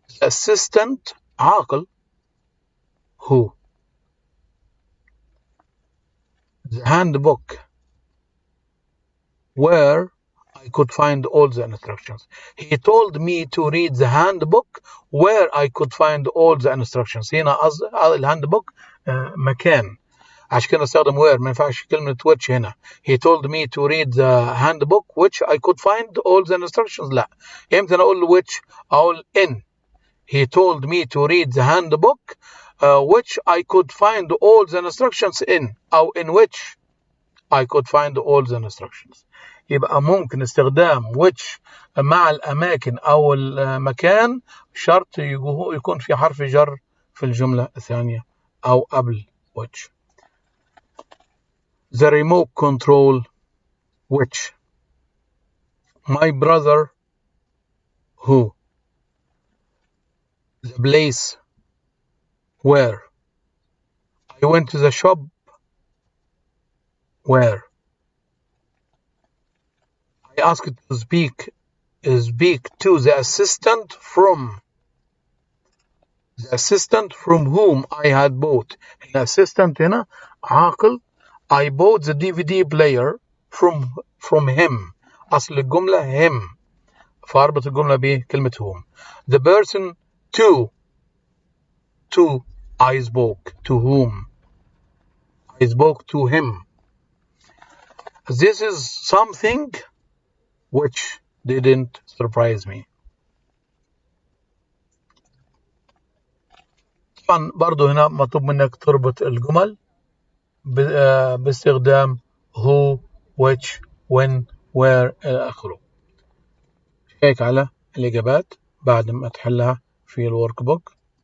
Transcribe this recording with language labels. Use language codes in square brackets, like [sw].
[en] Assistant عاقل who. The handbook where I could find all the instructions. He told me to read the handbook where I could find all the instructions. [ar] هنا قصد الهاندبوك مكان. عشان كده استخدم where ما ينفعش كلمة which هنا. [en] He told me to read the handbook which I could find all the instructions. [ar] لا. امتى أنا أقول which أقول in. [en] He told me to read the handbook which I could find all the instructions in أو in which I could find all the instructions. [ar] يبقى ممكن استخدام which مع الأماكن أو المكان شرط يكون في حرف جر في الجملة الثانية أو قبل which. [en] The remote control which. My brother who. The place where. I went to the shop where. I asked to speak to the assistant from. The assistant from whom I had bought. The assistant هنا عاقل. I bought the DVD player from him. [ar] أصل الجملة him. فأربط الجملة بكلمة whom. [en] The person to I spoke. To whom? I spoke to him. This is something which didn't surprise me. [ar] طبعا برضو هنا مطلوب منك تربط الجمل باستخدام who, which, when, where إلى آخره. شيك على الإجابات بعد ما تحلها في الورك بوك.